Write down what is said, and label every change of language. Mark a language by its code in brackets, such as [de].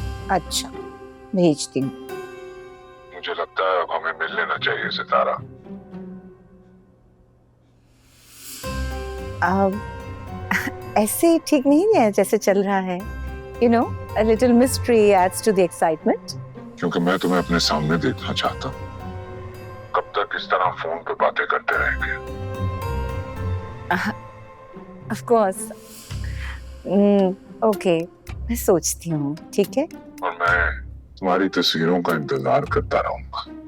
[hi] अच्छा, भेजती हूँ। मुझे लगता है अब हमें मिल लेना चाहिए सितारा। ऐसे ठीक नहीं है जैसे चल रहा है। [en] You know, a little mystery adds to the excitement. [hi] क्योंकि मैं तुम्हें अपने सामने देखना चाहता हूँ। कब तक इस तरह फोन पे बातें करते रहेंगे? [en] Of course. [hi] ओके, मैं सोचती हूँ, ठीक है? और मैं तुम्हारी तस्वीरों का इंतजार करता रहूंगा।